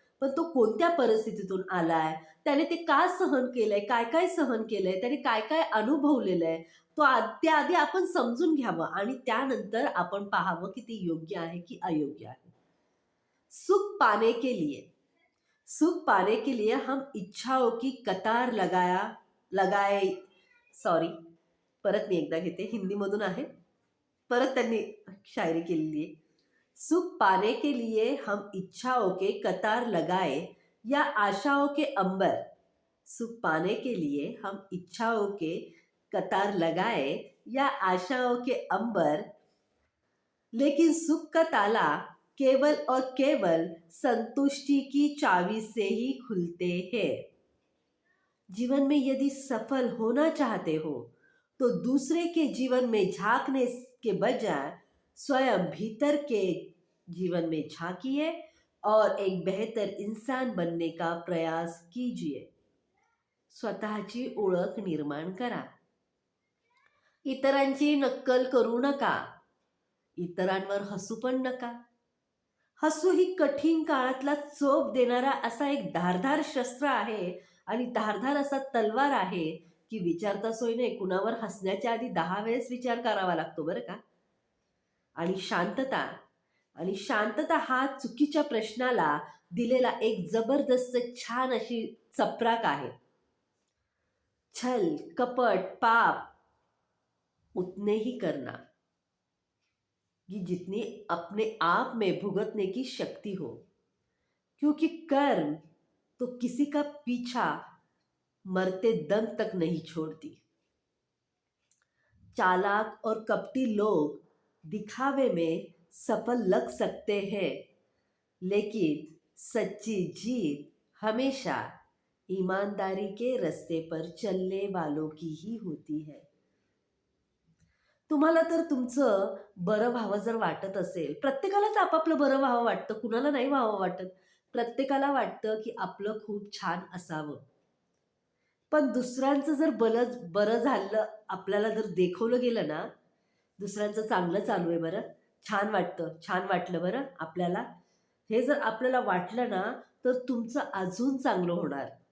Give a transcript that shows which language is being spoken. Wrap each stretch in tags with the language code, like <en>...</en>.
<mr>पण तो कोणत्या परिस्थितीतून आलाय, त्याने ते का सहन केलंय, काय-काय सहन केलंय, त्याने काय-काय अनुभवलेलं आहे, त्याआधी आपण समजून घ्यावं आणि त्यानंतर आपण पाहावं की ते योग्य आहे की अयोग्य आहे.</mr> <hi>सुख पाने के लिए सुख पाने के लिए हम इच्छाओं की कतार लगाए सॉरी,</hi> <mr>परत मी एकदा घेते, हिंदीमधून आहे. परत त्यांनी शायरी केलेली आहे.</mr> <hi>सुख पाने के लिए हम इच्छाओं के कतार लगाए या आशाओं के अंबर. सुख पाने के लिए हम इच्छाओं के कतार लगाए या आशाओं के अंबर, लेकिन सुख का ताला केवल और केवल संतुष्टि की चाबी से ही खुलते हैं. जीवन में यदि सफल होना चाहते हो, तो दूसरे के जीवन में झांकने के बजाय स्वयं भीतर के जीवन में झांकिए और एक बेहतर इंसान बनने का प्रयास कीजिए.</hi> <mr>स्वतःची ओळख निर्माण करा. इतरांची नक्कल करू नका. इतरांवर हसू पण नका. हसू ही कठीण काळातला चोप देणारा असा एक धारदार शस्त्र आहे आणि धारदार असा तलवार आहे की विचारता सोय नाही, कुणावर हसण्याच्या आधी 10 वेळेस विचार करावा लागतो बरं का. आणि शांतता हा चुकीच्या प्रश्नाला दिलेला एक जबरदस्त छान अशी चपराक आहे.</mr> <hi>छल, कपट, पाप उतने ही करना कि जितनी अपने आप में भुगतने की शक्ति हो, क्योंकि कर्म तो किसी का पीछा मरते दम तक नहीं छोड़ती. चालाक और कपटी लोग दिखावे में सफल लग सकते हैं, लेकिन सच्ची जीत हमेशा ईमानदारी के रास्ते पर चलने वालों की ही होती है.</hi> <mr>तुम्हाला तर तुमचं बरं व्हावं जर वाटत असेल, प्रत्येकालाच आपापलं बरं व्हावं वाटतं, कुणाला नाही व्हावं वाटत. प्रत्येकाला वाटतं की आपलं खूप छान असावं. पण दुसऱ्यांचं जर बरं झालं, आपल्याला जर देखवलं गेलं ना, दुसऱ्यांचं चांगलं चालू आहे बरं, छान वाटलं बरं आपल्याला, हे जर आपल्याला वाटलं ना, तर तुमचं अजून चांगलं होणार.</mr>